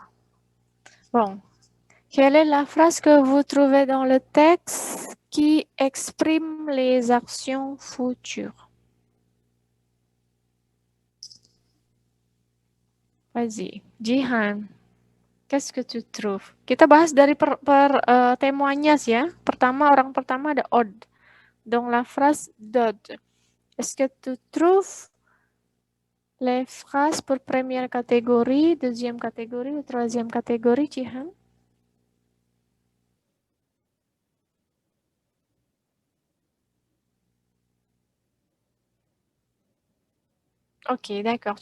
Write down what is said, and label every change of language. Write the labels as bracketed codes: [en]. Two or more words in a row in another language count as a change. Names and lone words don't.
[fr] Bon, quelle est la phrase que vous trouvez dans le texte qui exprime les actions futures? Vas-y, Jihan. Qu'est-ce que tu trouves? [id] Kita bahas dari témoignage ya. Pertama, orang pertama ada Odd. [fr] Donc la phrase d'Odd. Est-ce que tu trouves les phrases pour première catégorie, deuxième catégorie ou troisième catégorie, Jihan? Ok, d'accord.